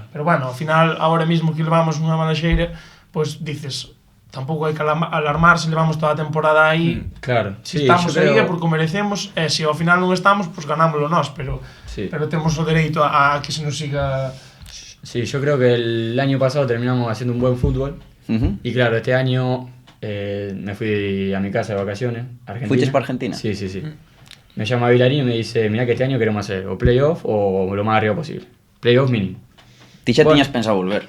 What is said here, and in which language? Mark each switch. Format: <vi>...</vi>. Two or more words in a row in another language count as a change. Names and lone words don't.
<gl>Pero bueno, ao final, agora mesmo que levamos unha mala xeira, pois dices, tampouco hai que alarmarse, levamos toda a temporada aí. Claro, Si sí, estamos aí é creo... porque o merecemos, e se ao final non estamos, pois ganámoslo nós, pero temos o dereito a que se nos siga...</gl> <es>Sí, yo creo que el año pasado terminamos haciendo un buen fútbol. Y claro, este año me fui a mi casa de vacaciones, Argentina. ¿Fuiste para Argentina? Sí. Me llama Vilarín y me dice, mirá que este año queremos hacer o playoff o lo más arriba posible. Playoff mínimo.</es> <gl>Ti xa tiñas pensado volver.</gl>